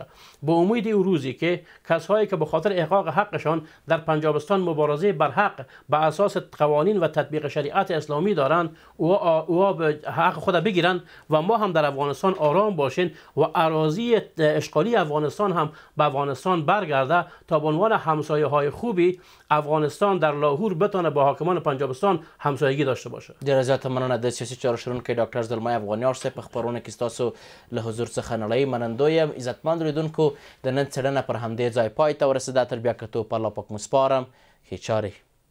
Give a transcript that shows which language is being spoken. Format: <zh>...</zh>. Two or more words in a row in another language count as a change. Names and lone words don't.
<fa>به امید این روزی که کسایی که به خاطر احقاق حقشان در پنجابستان مبارزه بر حق به اساس قوانین و تطبیق شریعت اسلامی دارن او به حق خود بگیرن و ما هم در افغانستان آرام باشین و اراضی اشغالی افغانستان هم به افغانستان برگرده تا به عنوان همسایه های خوبی افغانستان در لاهور بتونه با حاکمان پنجابستان همسایگی داشته باشه.</fa> <ps>ډیره زیاته مننه د سیاسي چارو شنونکی ډاکټر زلمی افغانیار صاحب. په خپرونه کې ستاسو له حضور څخه نړۍ منندوی یم. عزتمند لیدونکو، د نن څېړنه پر همدې ځای پای ته ورسېده. تر بیا کتو په الله پاک مو سپارم. ښې چارې.</ps>